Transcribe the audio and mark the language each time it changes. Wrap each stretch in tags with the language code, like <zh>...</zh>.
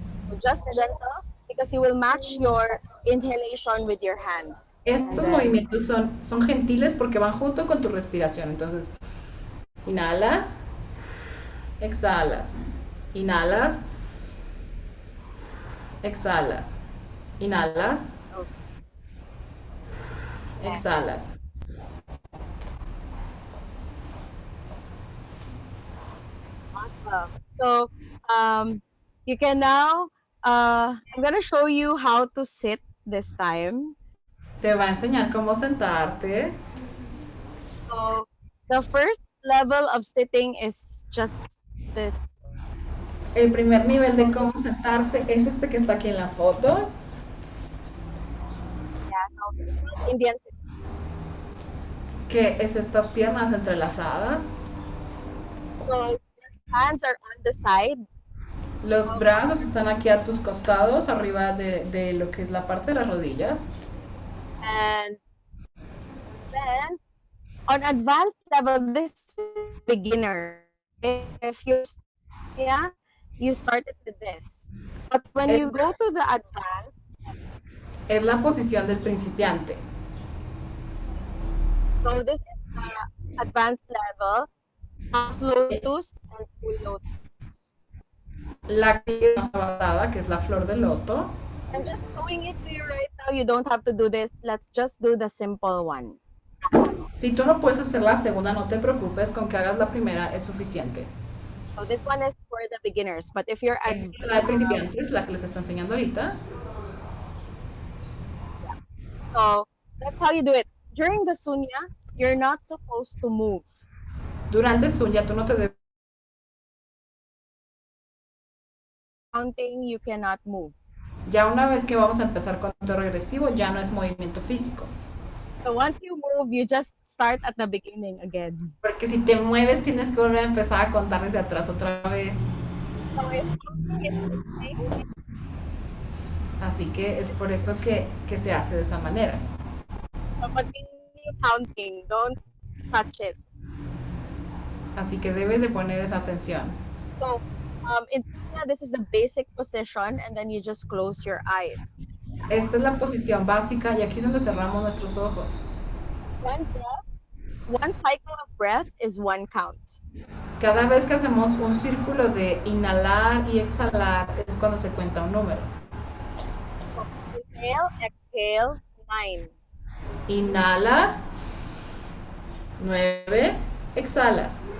<en>So just gentle, because you will match your inhalation with your hands.</en> <es>Estos movimientos son gentiles porque van junto con tu respiración. Entonces, inhalas, exhalas, inhalas, exhalas, inhalas, exhalas.</es> <en>Awesome. So you can now, I'm going to show you how to sit this time.</en> <es>Te va a enseñar cómo sentarte.</es> <en>So the first level of sitting is just this.</en> <es>El primer nivel de cómo sentarse es este que está aquí en la foto.</es> <en>Yeah, so Indian sit.</en> <es>Que es estas piernas entrelazadas.</es> <en>So your hands are on the side.</en> <es>Los brazos están aquí a tus costados, arriba de lo que es la parte de las rodillas.</es> <en>And then on advanced level, this is beginner. If you, yeah, you started with this. But when you go to the advanced,</en> <es>Es la posición del principiante.</es> <en>so this is the advanced level, half lotus and full lotus.</en> <es>La que es más avanzada, que es la flor de loto.</es> <en>I'm just showing it to you right now. You don't have to do this. Let's just do the simple one.</en> <es>Si tú no puedes hacer la segunda, no te preocupes, con que hagas la primera es suficiente.</es> <en>So this one is for the beginners. But if you're at</en> <es>Es la de principiantes, la que les está enseñando ahorita.</es> <en>so that's how you do it. During the Sunya, you're not supposed to move.</en> <es>Durante Sunya, tú no te debes.</es> <en>Counting, you cannot move.</en> <es>Ya una vez que vamos a empezar con tu regresivo, ya no es movimiento físico.</es> <en>So once you move, you just start at the beginning again.</en> <es>Porque si te mueves, tienes que volver a empezar a contar desde atrás otra vez.</es> <en>So if something is missing,</en> <es>Así que es por eso que se hace de esa manera.</es> <en>so continue counting. Don't touch it.</en> <es>Así que debes de poner esa atención.</es> <en>So in Sunya, this is the basic position, and then you just close your eyes.</en> <es>Esta es la posición básica y aquí es donde cerramos nuestros ojos.</es> <en>One breath, one cycle of breath is one count.</en> <es>Cada vez que hacemos un círculo de inhalar y exhalar es cuando se cuenta un número.</es> <en>So inhale, exhale, 9.</en> <es>Inhalas, 9, exhalas.</es>